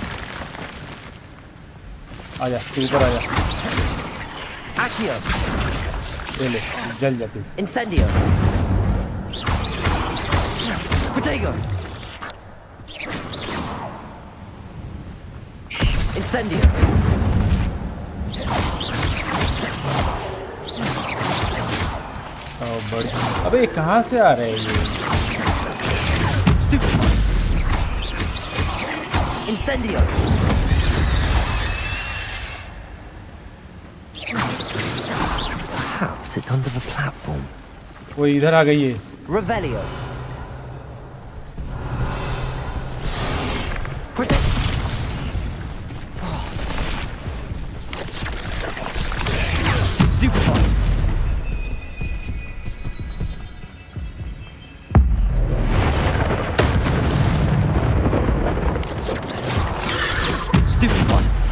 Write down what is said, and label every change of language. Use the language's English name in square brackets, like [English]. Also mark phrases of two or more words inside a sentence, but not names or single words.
[Hindi] आजा तू ऊपर आजा. Accio. ले ले जल जा तू. [Latin] Incendio. Protego. Incendio. [Hindi] अबे कहाँ से आ रहे हैं ये? [Latin] Stupefy. Incendio. [English] Perhaps it's under the platform. [Hindi] वो इधर आ गई है. [Latin] Revelio. Stupefy. Stupefy.